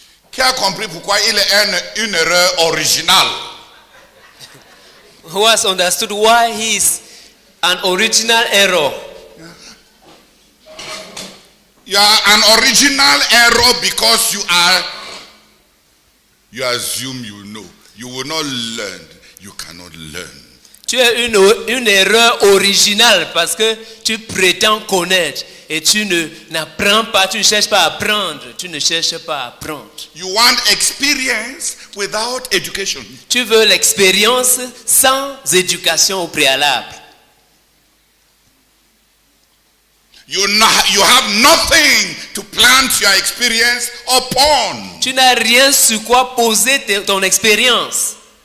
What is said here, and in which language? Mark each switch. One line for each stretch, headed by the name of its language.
French: Qui a compris pourquoi il est une erreur originale?
English: Who has understood why he is an original error? You are an original error because you assume you know. You will not learn. You cannot learn.
French: Tu es une erreur originale parce que tu prétends connaître et tu n'apprends pas, tu ne cherches pas à apprendre, tu ne cherches pas à apprendre.
English: You want experience without education.
French: Tu veux l'expérience sans éducation au préalable.
English: You have nothing to plant your experience upon.
French: Tu n'as rien sur quoi poser ton expérience.